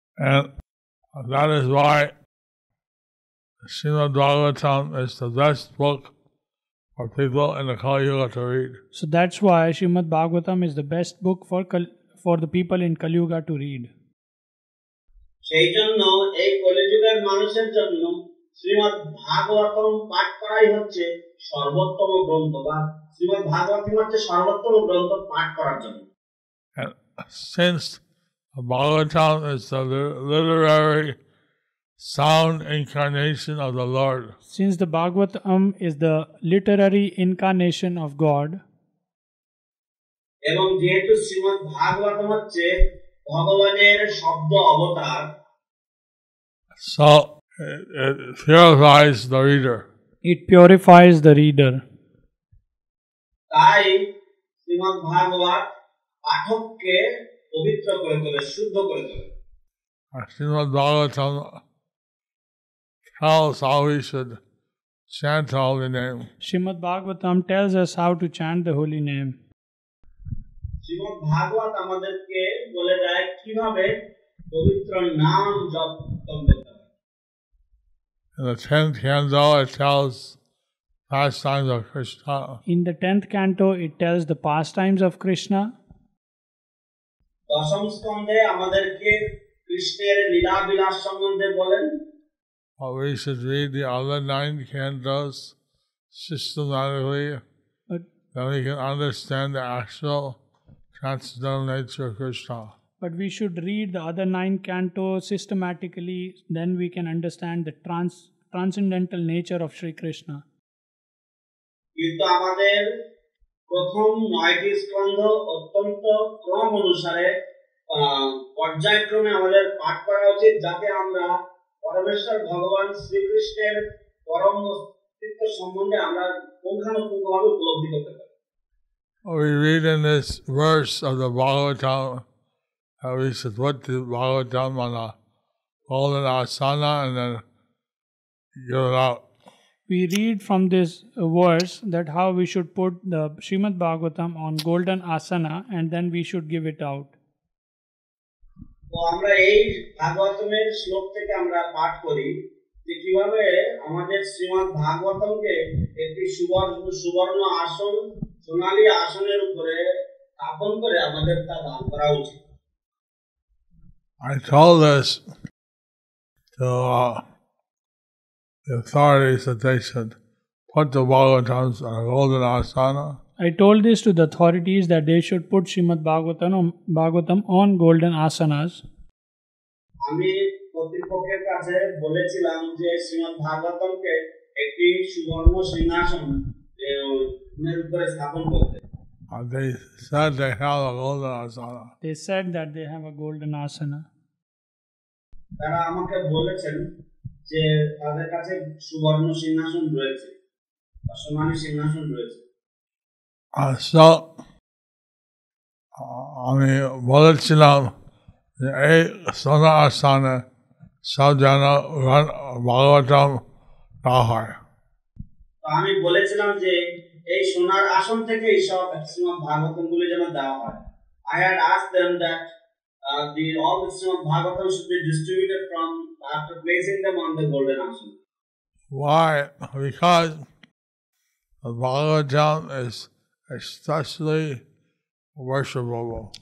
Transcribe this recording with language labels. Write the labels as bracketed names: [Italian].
[English] And that is why Srimad-Bhagavatam is the best book for people in the Kali Yuga to read. So that's why Srimad-Bhagavatam is the best book for the people in Kali Yuga to read. [Bangla] সেই জন্য এই কলিযুগের মানুষের জন্য শ্রীমদ্ ভাগবতম পাঠ করাই হচ্ছে সর্বোত্তম গ্রন্থ, বা শ্রীমদ্ ভাগবতম হচ্ছে সর্বোত্তম গ্রন্থ পাঠ করার জন্য। [English] And since the Bhagavatam is the literary sound incarnation of the Lord, Since the Bhagavatam is the literary incarnation of God, [Bangla] এবং যেহেতু শ্রীমদ্ ভাগবতম হচ্ছে ভগবানের শব্দ অবতার, [English] so it purifies the reader. it purifies the reader. [Bangla] তাই শ্রীমদ্ ভাগবত পাঠককে পবিত্র করে তোলে, শুদ্ধ করে তোলে। [English] Srimad-Bhagavatam tells how we should chant the holy name. Srimad-Bhagavatam tells us how to chant the holy name. [Bangla] Shrimad ভাগবত আমাদেরকে বলে দেয় কিভাবে পবিত্র নাম জপ করতে হবে। [English] In the 10th canto, it tells pastimes of Krishna. In the 10th canto, it tells the pastimes of Krishna. [Bangla] দশম স্কন্ধে আমাদেরকে কৃষ্ণের লীলা বিলাস সম্বন্ধে বলেন। [English] We should read the other 9 cantos systematically, then we can understand the actual transcendental nature of Krishna. But we should read the other 9 cantos systematically, then we can understand the transcendental nature of Sri Krishna. [Bangla] কিন্তু আমাদের প্রথম 9টি স্কন্ধ অত্যন্ত ক্রম অনুসারে পর্যায়ক্রমে আমাদের পাঠ করা উচিত, যাতে আমরা পরমেশ্বর ভগবান শ্রীকৃষ্ণের পরম অস্তিত্ব সম্বন্ধে আমরা পুঙ্খানুপুঙ্খভাবে উপলব্ধি করতে পারি। [English] We read in this verse of the Bhagavatam how we should put the Bhagavatam on a golden asana and then give it out. We read from this verse that how we should put the Srimad-Bhagavatam on golden asana and then we should give it out. [Bangla] তো আমরা এই ভাগবতমের শ্লোক থেকে আমরা পাঠ করি যে কিভাবে আমাদের শ্রীমদ্ ভাগবতমকে একটি সুবর্ণ আসন, সোনালী আসনের উপরে স্থাপন করে আমাদের তা দান করা উচিত। [English] I told this to the authorities that they should put the Bhagavatams on a golden asana. I told this to the authorities that they should put Srimad-Bhagavatam on golden asanas. [Bangla] আমি কর্তৃপক্ষের কাছে বলেছিলাম যে শ্রীমদ্ ভাগবতমকে একটি সুবর্ণ সিংহাসন এর উপরে স্থাপন করতে। [English] They said they have a golden asana. They said that they have a golden asana. [Bangla] তারা আমাকে বলেছেন যে তাদের কাছে সুবর্ণ সিংহাসন রয়েছে, সোনালী সিংহাসন রয়েছে। So, আমি বলেছিলাম যে এই সোনা আসনে সব যেন ভাগবতম না হয়। আমি বলেছিলাম যে এই সোনার আসন থেকে এই সব শ্রীমদ্ ভাগবতম গুলি যেন দেওয়া হয়। [English] I had asked them that all the Srimad Bhagavatam should be distributed from after placing them on the golden asana. Why? Because the Bhagavatam is especially worshipable.